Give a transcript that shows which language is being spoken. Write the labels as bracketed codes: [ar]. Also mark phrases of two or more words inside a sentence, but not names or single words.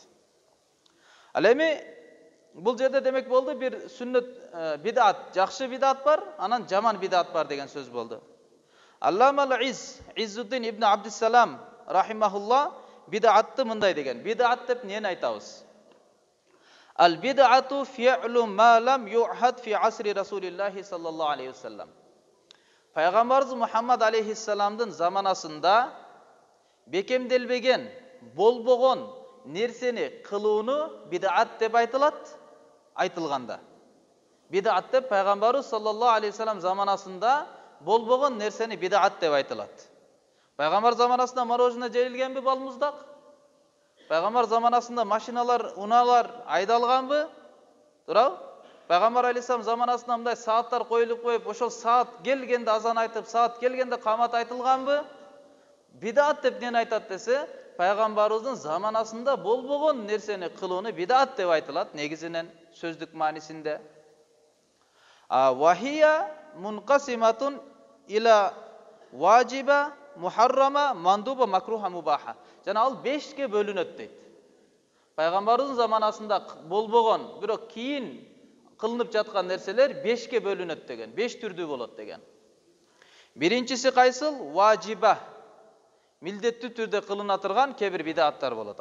[ky] Ал эми бул жерде демек болду бир сүннөт бидат, жакшы бидат бар, анан жаман бидат бар деген сөз болду. Алламал Иззуддин ибн Абдиссалам рахимахулла бидатты мындай деген. Бидат деп эмнени айтабыз? [ar] البدعة فعل ما لم يعهد في عصر رسول الله صلى الله عليه وسلم. [ky] Пайгамбарыбыз Мухаммад алейхиссаламдын заманасында бекемделбеген, болбогон нерсени кылууну бид'ат деп айтылат, айтылганда. Бид'ат деп пайгамбарыбыз [ar] صلى الله عليه وسلم [ky] заманасында болбогон нерсени бид'ат деп айтылат. Пайгамбар заманасында мороженое жегилгенби балмуздак? Пайгамбар заманасында машиналар, унаалар айдалганбы? Туурабы? Пайгамбар алейхиссалам заманасында мындай сааттар коюлуп коюп, ошол саат келгенде азан айтып, саат келгенде камат айтылганбы? Бидат деп эмнени айтат десе, пайгамбарыбыздын заманасында болбогон нерсени кылууну бидат деп айтылат, негизинен сөздүк маанисинде. [ar] وهي منقسمة إلى واجبة, محرمة، مندوبة، مكروهة، مباحة. [ky] Жана ал 5ке бөлүнөт дейт. Пайгамбарыбыздын заманасында болбогон, бирок кийин кылынып жаткан нерселер 5ке бөлүнөт деген, 5 түрдүү болот деген. Биринчиси кайсыл? Важиба. милдеттүү түрдө кылына турган кээ бир бидаттар болот.